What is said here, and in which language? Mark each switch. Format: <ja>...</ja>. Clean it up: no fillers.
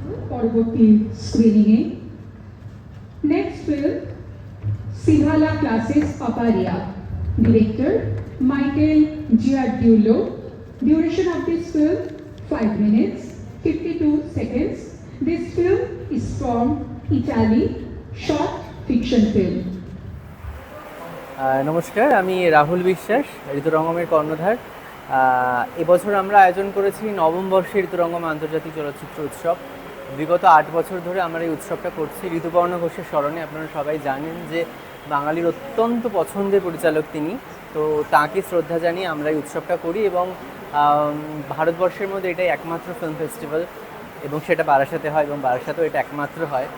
<bn>পরবর্তী স্ক্রিনিংয়ে next film সিভালা classes পাপারিয়া, director Michael জিয়ারডিউলো।</bn> <en>Duration of this film 5 minutes 52 seconds. This film is from Italy, short fiction film.</en> <bn>নমস্কার, আমি রাহুল বিশ্বাস, ঋতুরঙ্গমের কর্ণধার। এবছর আমরা আয়োজন করেছি নবম বর্ষে ঋতুরঙ্গম আন্তর্জাতিক চলচ্চিত্র উৎসব। বিগত 8 বছর ধরে আমরা এই উৎসবটা করছি ঋতুপর্ণ ঘোষের স্মরণে। আপনারা সবাই জানেন যে বাঙালির অত্যন্ত পছন্দের পরিচালক তিনি, তো তাঁকে শ্রদ্ধা জানিয়ে আমরা এই উৎসবটা করি এবং ভারতবর্ষের মধ্যে এটাই একমাত্র ফিল্ম ফেস্টিভ্যাল এবং সেটা বারাসাতে হয় এবং বারাসাতেও এটা একমাত্র হয়।</bn>